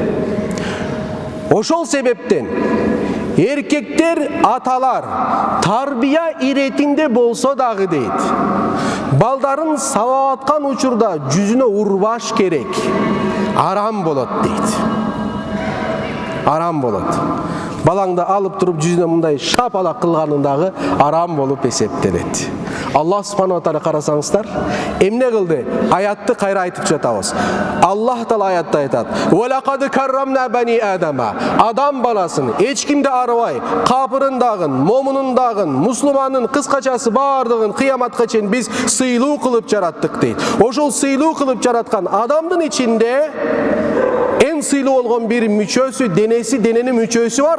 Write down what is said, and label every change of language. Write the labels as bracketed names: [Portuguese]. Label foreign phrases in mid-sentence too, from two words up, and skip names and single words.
[Kyrgyz] Ошол себептен эркектер, аталар тарбия иретинде болсо дагы дейт. Балдарын сабап аткан учурда жүзүнө урбаш керек. Арам болот дейт. Арам болот. Балаңды алып туруп жүзүнө мындай шапалак кылганындагы арам болуп эсептелет. [Arabic] الله سبحانه وتعالى [Kyrgyz] карасаңыздар, эмне кылды? Аятты кайра айтып жатабыз. Аллах таала аятта айтат: [Arabic] "ولقد كرمنا بني آدم". [Kyrgyz] Адам баласын эч кимди арабай, капырындагын, момунундагын, мусулмандын кыскачасы бардыгын кыяматка чейин биз сыйлуу кылып жараттык дейт. Ошол сыйлуу кылып жараткан адамдын ичинде эң сыйлуу болгон бир мүчөсү, дененин мүчөсү бар.